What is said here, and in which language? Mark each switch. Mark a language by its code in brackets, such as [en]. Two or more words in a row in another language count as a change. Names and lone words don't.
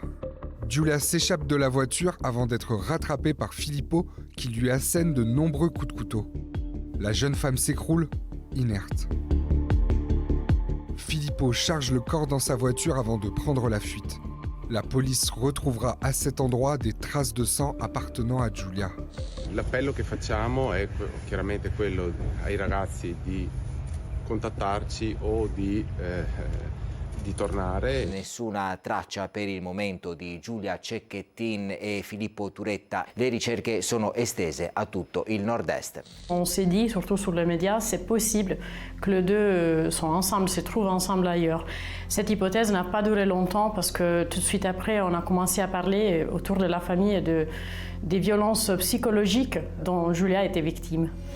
[fr] Giulia s'échappe de la voiture avant d'être rattrapée par Filippo qui lui assène de nombreux coups de couteau. La jeune femme s'écroule, inerte. Filippo charge le corps dans sa voiture avant de prendre la fuite. La police retrouvera à cet endroit des traces de sang appartenant à Giulia. [it] L'appello che facciamo è chiaramente quello ai ragazzi di contattarci o di tornare. Nessuna traccia per il momento di Giulia Cecchettin et Filippo Turetta. Le ricerche sono estese a tutto il nord-est. [fr] On s'est dit, surtout sur les médias, c'est possible que les deux sont ensemble, se trouvent ensemble ailleurs. Cette hypothèse n'a pas duré longtemps parce que tout de suite après, on a commencé à parler autour de la famille des violences psychologiques dont Giulia était victime.